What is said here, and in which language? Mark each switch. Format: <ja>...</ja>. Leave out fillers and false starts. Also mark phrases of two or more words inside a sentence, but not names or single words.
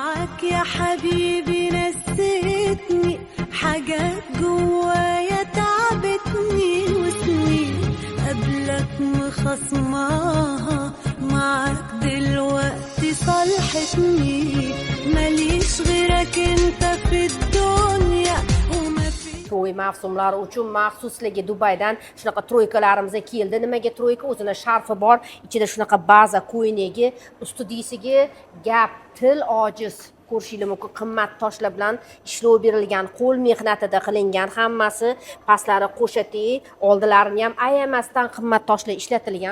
<ar>معاك يا حبيبي نسيتني حاجات جوايا تعبتني وسنين قبلك مخصماها معاك دلوقتي صالحتني ماليش غيرك انت في الدنيا</ar> <uz>to'y mavsumlari uchun maxsusligi Dubaydan shunaqa troykalarimiz keldi. Nimaga troyka? O'zini sharfi bor, ichida shunaqa baza ko'ynagi, ustidisiga gap, til ojiz. Ko'rishingiz mumkin, qimmat toshlar bilan ishlov berilgan, qo'l mehnatida qilingan, hammasi pastlari qo'shati, oldilarini ham ayamasdan qimmat toshlar ishlatilgan.</uz>